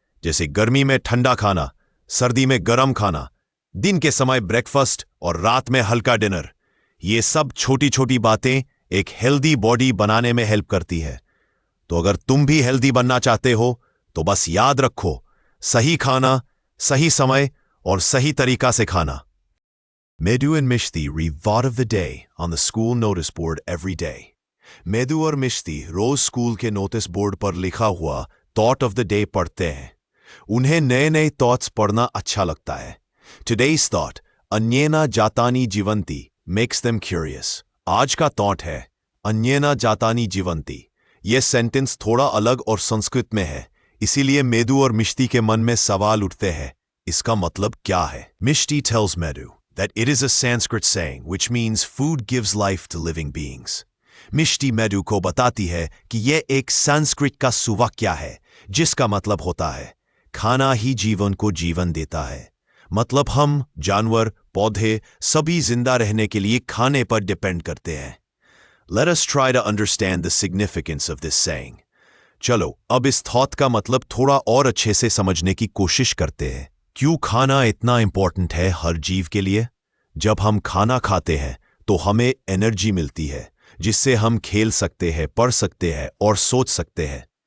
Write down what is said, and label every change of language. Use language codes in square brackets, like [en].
[hi] जैसे गर्मी में ठंडा खाना, सर्दी में गर्म खाना, दिन के समय ब्रेकफास्ट और रात में हल्का डिनर। ये सब छोटी छोटी बातें एक हेल्दी बॉडी बनाने में हेल्प करती है। तो अगर तुम भी हेल्दी बनना चाहते हो तो बस याद रखो, सही खाना, सही समय और सही तरीका से खाना। [en] Medu and Mishti read Thought of the Day on the school notice board every day. [hi] Medu और मिश्ती रोज स्कूल के नोटिस बोर्ड पर लिखा हुआ थॉट ऑफ द डे पढ़ते हैं। उन्हें नए नए थॉट्स पढ़ना अच्छा लगता है। [en] Today's thought, [sa] अन्येना जातानी जीवंती, [en] makes them curious. [hi] आज का थॉट है [sa] अन्येना जातानी जीवंती। [hi] यह सेंटेंस थोड़ा अलग और संस्कृत में है, इसीलिए मेदू और मिश्ती के मन में सवाल उठते हैं, इसका मतलब क्या है। [en] Mishti tells Medu that it is a Sanskrit saying which means food gives life to living beings. [hi] Mishti मेडू को बताती है कि यह एक संस्कृत का सुवाक्य है जिसका मतलब होता है खाना ही जीवन को जीवन देता है। मतलब हम, जानवर, पौधे सभी जिंदा रहने के लिए खाने पर डिपेंड करते हैं। [en] Let us try to understand the significance of this saying. [hi] चलो अब इस थॉट का मतलब थोड़ा और अच्छे से समझने की कोशिश करते हैं। क्यों खाना इतना इंपॉर्टेंट है हर जीव के लिए। जब हम खाना खाते हैं तो हमें एनर्जी मिलती है, जिससे हम खेल सकते हैं, पढ़ सकते हैं और सोच सकते हैं।